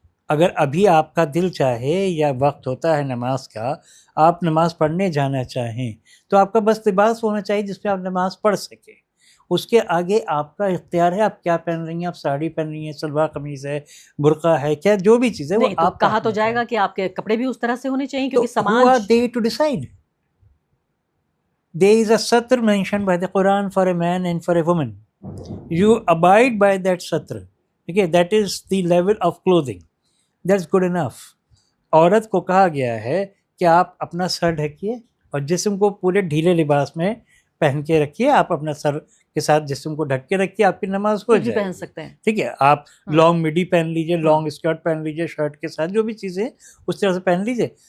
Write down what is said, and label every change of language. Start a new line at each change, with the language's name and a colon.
Hindi: अगर अभी आपका दिल चाहे या वक्त होता है नमाज का, आप नमाज पढ़ने जाना चाहें, तो आपका बस लिबास होना चाहिए जिसमें आप नमाज पढ़ सकें। उसके आगे आपका इख्तियार है, आप क्या पहन रही हैं, आप साड़ी पहन रही हैं, सलवार कमीज़ है, बुर्का है, क्या जो भी चीज़ है वो तो आप कहा तो जाएगा कि आपके कपड़े भी उस तरह से होने चाहिए, क्योंकि
English: तो who are they to decide? There is a satr mentioned by the Quran for a man and for a woman. You abide by that satr. Okay, that is the level of clothing. That's good enough.
Hindi: औरत को कहा गया है कि आप अपना sir ढकिए और जिस्म को पूरे ढीले लिबास में पहन के रखिए। आप अपना सर के साथ जिस्म को ढक के रखिए, आपकी नमाज हो जाए। पहन सकते हैं, ठीक है। आप लॉन्ग मिडी पहन लीजिए, लॉन्ग स्कर्ट पहन लीजिए, शर्ट के साथ जो भी चीज़ें उस तरह से पहन लीजिए।